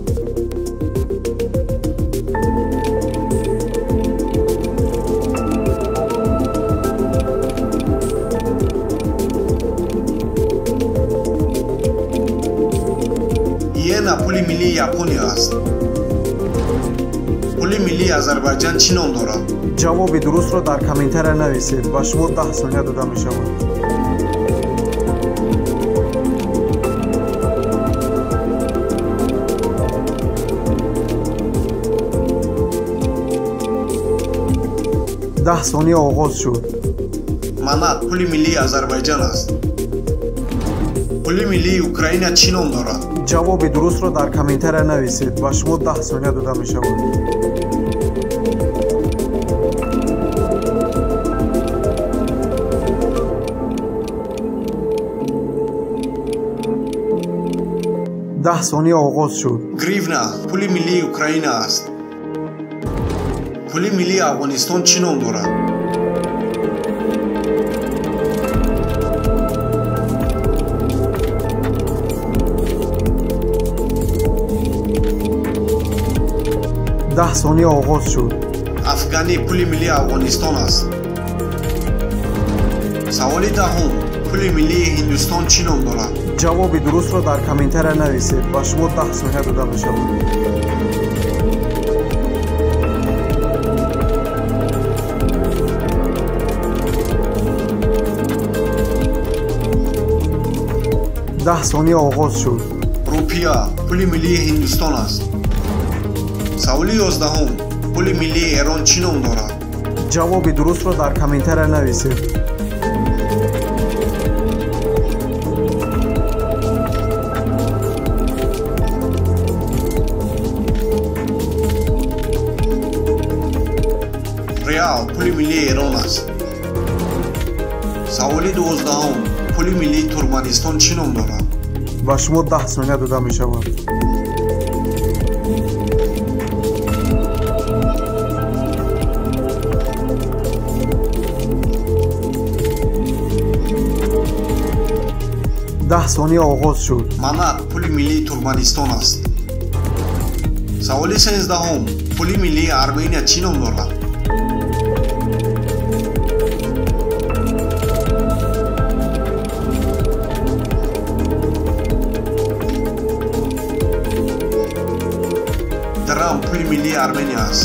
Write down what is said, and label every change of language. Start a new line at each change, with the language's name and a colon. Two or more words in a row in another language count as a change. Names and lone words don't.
Tajik: иена пули миллии Япония аст. пули миллии Озарбойҷан чӣ ном дорад? ҷавоби дурустро дар комментария нависед. ба шумо 10 ثانیه дода мешавад.
Persian: ده ثانیه آغاز شد.
Tajik: манат пули миллии Озарбойҷан аст. пули миллии Украина чӣ ном дорад? ҷавоби дурустро дар комментария нависед. ба шумо 10 ثانیه дода мешавад.
Persian: ده ثانیه آغاز شد.
Tajik: гривна пули миллии Украина аст. пули миллии Афғонистон чӣ ном дорад?
Persian: ده ثانیه آغاز شد.
Tajik: афғанӣ пули миллии Афғонистон аст. саволи даҳум пули миллии Ҳиндустон чӣ ном дорад? ҷавоби дурустро дар комментария нависед. ба шумо 10 ثانیه дода мешавад.
Persian: ده ثانیه آغاز شد.
Tajik: рупия пули миллии Ҳиндустон аст. саволи 11 пули миллии Эрон чӣ ном дорад? ҷавоби дурустро дар комментария нависед. реал пули миллии Эрон аст. саволи 12 пули миллии Туркманистон чӣ ном дорад? ба шумо 10 ثانیه дода мешавад.
Persian: ده ثانیه آغاز شد.
Tajik: манат пули миллии Туркманистон аст. саволи 13 пули миллии Армения чӣ ном дорад? драм пули миллии Армения аст.